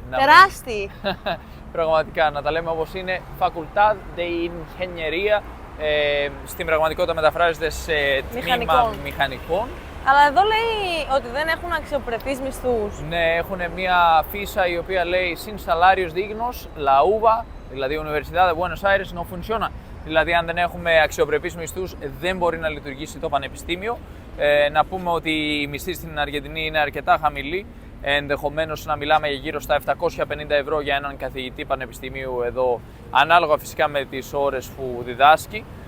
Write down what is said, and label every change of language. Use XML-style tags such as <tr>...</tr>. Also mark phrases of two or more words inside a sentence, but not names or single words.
<el>τεράστιοι. Πραγματικά, να τα λέμε όπως είναι, Facultad de Ingeniería, στην πραγματικότητα μεταφράζεται σε τμήμα μηχανικών. Αλλά εδώ λέει ότι δεν έχουν αξιοπρεπείς μισθούς. Ναι, έχουν μια φύσα η οποία λέει</el> <es>«Sin salarios dignos, la UBA»,</es> <el>δηλαδή</el> <es>Universidad de Buenos Aires no funciona.</es> <el>Δηλαδή, αν δεν έχουμε αξιοπρεπείς μισθούς, δεν μπορεί να λειτουργήσει το πανεπιστήμιο. Να πούμε ότι οι μισθοί στην Αργεντινή είναι αρκετά χαμηλοί. Ενδεχομένως να μιλάμε για γύρω στα 750 ευρώ για έναν καθηγητή πανεπιστημίου εδώ, ανάλογα φυσικά με τις ώρες που διδάσκει.</el>